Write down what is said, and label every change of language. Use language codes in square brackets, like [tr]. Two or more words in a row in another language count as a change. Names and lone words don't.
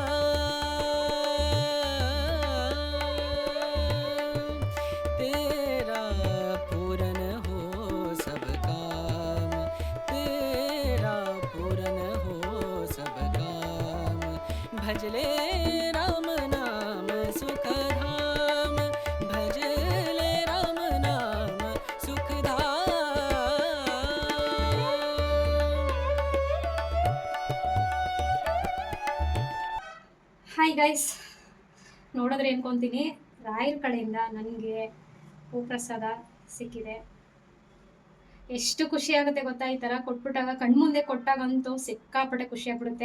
[hi] तेरा पूरन हो सब काम, तेरा पूरन हो सब काम, भजले राम नाम सुखधाम, भजले राम नाम सुखधाम। [en] hi guys, [kn] ನೋಡಿದ್ರೆ ಅನ್ಕೊತೀನಿ ರಾಯರ ಕಡೆಯಿಂದ ನನಗೆ ಹೂಪ್ರಸಾದ ಸಿಕ್ಕಿದೆ. ಎಷ್ಟು ಖುಷಿ ಆಗುತ್ತೆ ಗೊತ್ತಾ, ಈ ಥರ ಕೊಟ್ಬಿಟ್ಟಾಗ ಕಣ್ಮುಂದೆ ಕೊಟ್ಟಾಗಂತೂ ಸಿಕ್ಕಾಪಟ್ಟೆ ಖುಷಿ ಆಗ್ಬಿಡುತ್ತೆ.